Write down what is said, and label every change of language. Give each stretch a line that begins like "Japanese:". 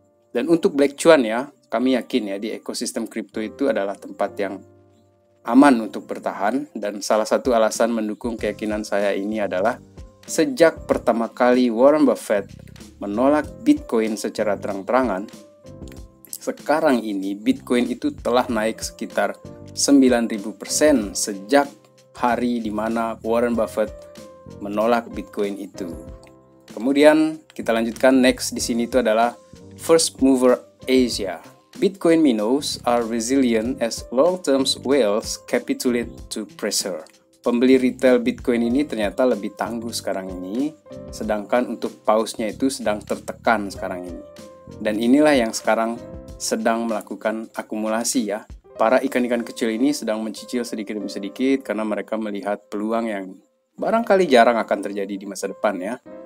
Indonesian: Dan untuk Black Cuan ya, kami yakin ya di ekosistem kripto itu adalah tempat yang aman untuk bertahan, dan salah satu alasan mendukung keyakinan saya ini adalah sejak pertama kali Warren Buffett menolak Bitcoin secara terang-terangan, sekarang ini Bitcoin itu telah naik sekitar 9.000% sejak hari di mana Warren Buffett menolak Bitcoin itu. Kemudian kita lanjutkan next di sini itu adalah First Mover Asia.
English: Bitcoin minnows are resilient as long-term whales capitulate to pressure.
Indonesian: Pembeli retail Bitcoin ini ternyata lebih tangguh sekarang ini, sedangkan untuk pausnya itu sedang tertekan sekarang ini. Dan inilah yang sekarang sedang melakukan akumulasi ya. Para ikan-ikan kecil ini sedang mencicil sedikit demi sedikit karena mereka melihat peluang yang barangkali jarang akan terjadi di masa depan ya.